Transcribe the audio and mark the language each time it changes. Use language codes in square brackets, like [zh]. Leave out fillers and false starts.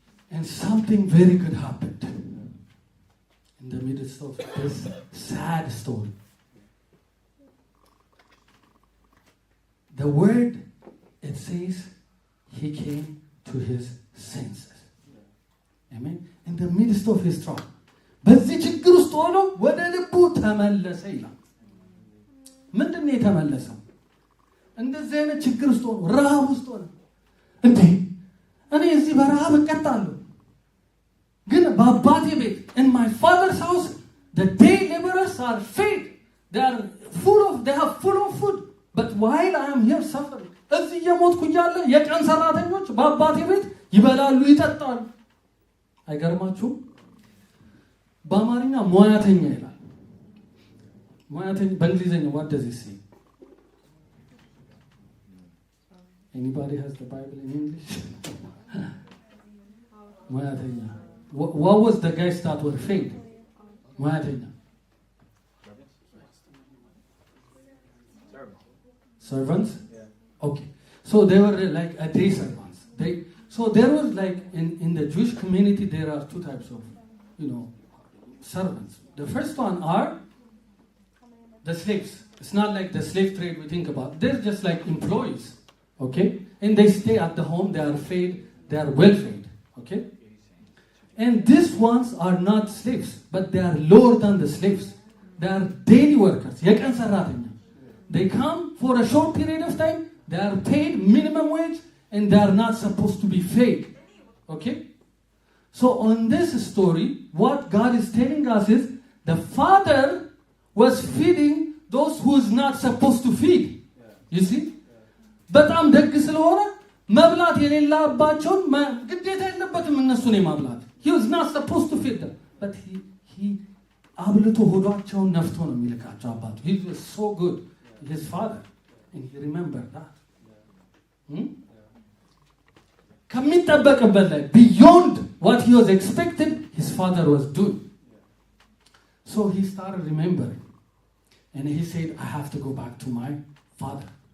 [en] And something very good happened in the midst of this sad story. The word, it says, he came to his senses. Amen. In the midst of his trouble. [am] በዚህ ችግር ውስጥ ሆኖ ወደ ልቡ ተመለሰ ይላል። ምንድን ነው የተመለሰው? እንደዚህ አይነት ችግር ውስጥ ሆኖ ረሃብ ውስጥ ሆኖ እንዴ እኔ እዚህ በረሃብ እቀጣለሁ፣ ግን በአባቴ ቤት [en] in my father's house the day laborers are fed, they have full of food, but while I am here suffering, [am] እዚህ እየሞትኩ እያለ የቀን ሰራተኞች በአባቴ ቤት ይበላሉ ይጠጣሉ። አይገርማችሁም? በአማርኛ ሙያተኛ ይላል። ሙያተኛ በእንግሊዝኛ [en] what does it say? Anybody has the Bible in English? ሙያተኛ. What was the guys that were fed? [am] ሙያተኛ. [en] Servants? Yeah. Okay. So they were like a day servants. So there was like in the Jewish community there are two types of, you know, servants. The first one are the slaves. It's not like the slave trade we think about. They're just like employees, okay? And they stay at the home, they are fed, they are well fed, okay? And these ones are not slaves, but they are lower than the slaves. They are daily workers. [am] የቀን ሰራተኛ. [en] They come for a short period of time, they are paid minimum wage, and they are not supposed to be fed, okay? So on this story, what God is telling us is the father was feeding those who is not supposed to feed. You see? [am] በጣም ደግ ስለሆነ መብላት የሌለባቸውን ግዴታ የለበትም እነሱን የማብላት. [en] He was not supposed to feed them. But he [am] አብልቶ ሆዷቸውን ነፍቶ ነው የሚልካቸው አባቱ. [en] He was so good, his father. And he remembered that. [am] ከሚጠበቅበት ላይ [en] beyond what he was expected, his father was doing. So he started remembering. And he said, I have to go back to my father.